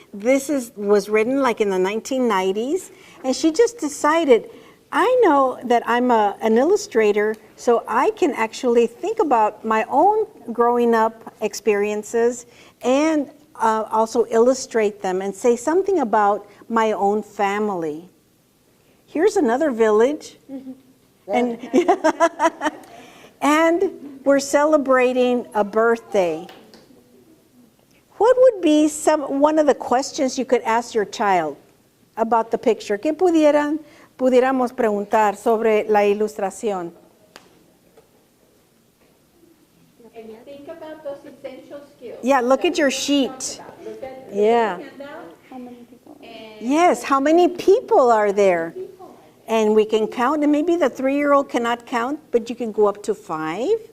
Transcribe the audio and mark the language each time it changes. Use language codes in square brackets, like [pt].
[en] This was written like in the 1990s. And she just decided, I know that I'm an illustrator, so I can actually think about my own growing up experiences and also illustrate them and say something about my own family. Here's another village. And, and we're celebrating a birthday. What would be one of the questions you could ask your child about the picture? [es] ¿Qué pudiéramos preguntar sobre la ilustración? [en] And think about those essential skills. Yeah, look at your sheet. Yeah. Yes, how many people are there? And we can count, and maybe the 3-year-old cannot count, but you can go up to 5.